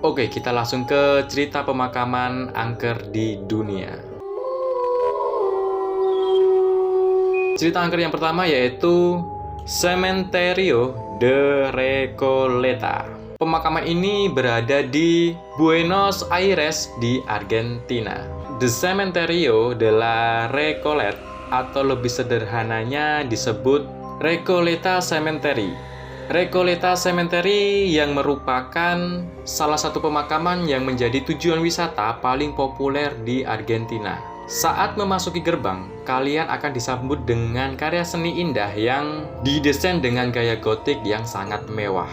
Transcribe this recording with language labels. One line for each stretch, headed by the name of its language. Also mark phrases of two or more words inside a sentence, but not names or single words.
Indonesian: Oke, kita langsung ke cerita pemakaman angker di dunia. Cerita angker yang pertama yaitu Cementerio de Recoleta. Pemakaman ini berada di Buenos Aires di Argentina. The Cementerio de la Recoleta, atau lebih sederhananya disebut Recoleta Cemetery. Recoleta Cemetery yang merupakan salah satu pemakaman yang menjadi tujuan wisata paling populer di Argentina. Saat memasuki gerbang, kalian akan disambut dengan karya seni indah yang didesain dengan gaya gotik yang sangat mewah.